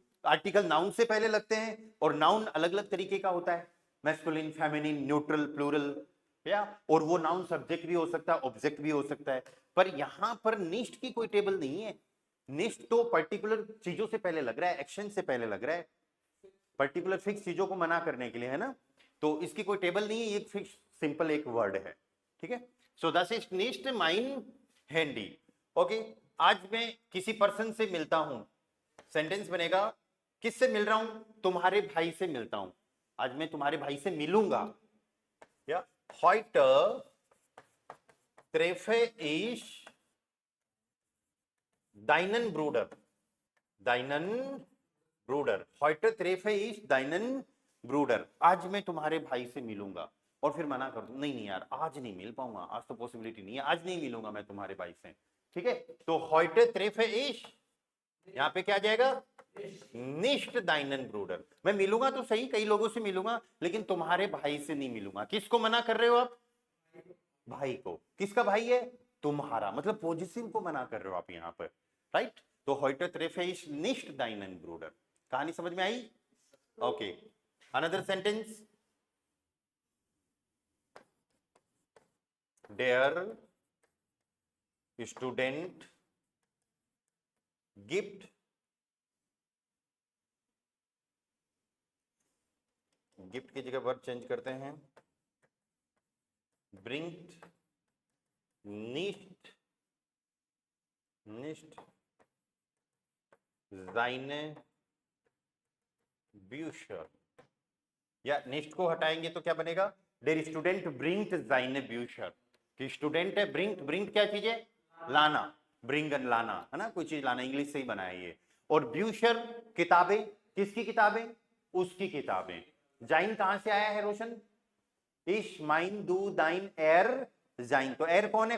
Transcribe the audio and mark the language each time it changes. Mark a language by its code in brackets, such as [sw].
[hi] Article noun से पहले लगते हैं और नाउन अलग अलग तरीके का होता है, मैस्कुलिन, फेमिनिन, न्यूट्रल, प्लूरल, या और वो नाउन सब्जेक्ट भी हो सकता है, ऑब्जेक्ट भी हो सकता है. पर यहां पर निष्ठ की कोई टेबल नहीं है. निष्ठ तो पर्टिकुलर चीजों से पहले लग रहा है, एक्शन से पहले लग रहा है, पर्टिकुलर फिक्स चीजों को मना करने के लिए, है ना. तो इसकी कोई टेबल नहीं है, ये फिक्स सिंपल एक वर्ड है, ठीक है. [de] सो das ist nicht mein Handy. [hi] Okay, आज मैं किसी पर्सन से मिलता हूं, सेंटेंस बनेगा किससे मिल रहा हूं? तुम्हारे भाई से मिलता हूं. आज मैं तुम्हारे भाई से मिलूंगा. [de] या heute treffe ich deinen Bruder. deinen Bruder. heute treffe ich deinen Bruder. [hi] आज मैं तुम्हारे भाई से मिलूंगा. और फिर मना कर दूं नहीं नहीं यार आज नहीं मिल पाऊंगा, आज तो पॉसिबिलिटी नहीं है, आज नहीं मिलूंगा मैं तुम्हारे भाई से, ठीक है. तो [de] heute treffe ich, [hi] यहां पे क्या आ जाएगा? [de] nicht deinen Bruder. [hi] मैं मिलूंगा तो सही, कई लोगों से मिलूंगा, लेकिन तुम्हारे भाई से नहीं मिलूंगा. किसको मना कर रहे हो आप? भाई को. किसका भाई है? तुम्हारा. मतलब पॉजिटिव को मना कर रहे हो आप यहां पर, राइट. [de] तो heute treffe ich nicht deinen Bruder. [hi] कहानी समझ में आई? Okay, another sentence. [de] der student gibt [hi] gift की जगह वर्ब चेंज करते हैं, [de] bringt nicht seine Bücher. [hi] या निष्ठ को हटाएंगे तो क्या बनेगा? [de] der student bringt seine Bücher. [hi] कि स्टूडेंट है, ब्रिंग क्या चीज है? लाना, ब्रिंगन लाना, है ना, कोई चीज लाना, इंग्लिश से ही बनाया ये. और ब्यूशर किताबें, किसकी किताबें? उसकी किताबें. जाइन कहां से आया है रोशन? [de] इश माइन दू दाइन एर जाइन. [hi] तो एर कौन है?